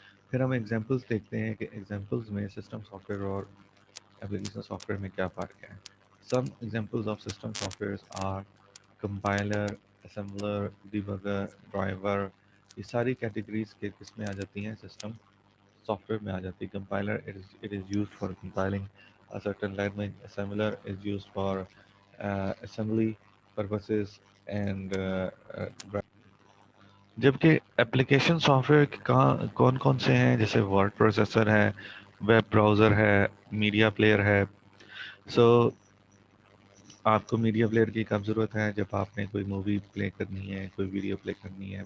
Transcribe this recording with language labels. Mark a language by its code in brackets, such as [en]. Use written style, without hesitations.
[ur] پھر ہم ایگزامپلس دیکھتے ہیں کہ ایگزامپلس میں سسٹم سافٹ ویئر اور اپلیکیشن سافٹ ویئر میں کیا فرق ہے. [en] Some examples of system software are compiler, assembler, debugger, driver. [ur] یہ ساری کیٹیگریز کے کس میں آ جاتی ہیں؟ سسٹم سافٹ ویئر میں آ جاتی ہے. [en] Compiler it is used for compiling a certain language. Assembler is used for assembly. purposes and [ur] جبکہ اپلیکیشن سافٹ ویئر کہاں کون کون سے ہیں، جیسے ورڈ پروسیسر ہے، ویب براؤزر ہے، میڈیا پلیئر ہے. سو آپ کو میڈیا پلیئر کی کب ضرورت ہے؟ جب آپ نے کوئی مووی پلے کرنی ہے، کوئی ویڈیو پلے کرنی ہے.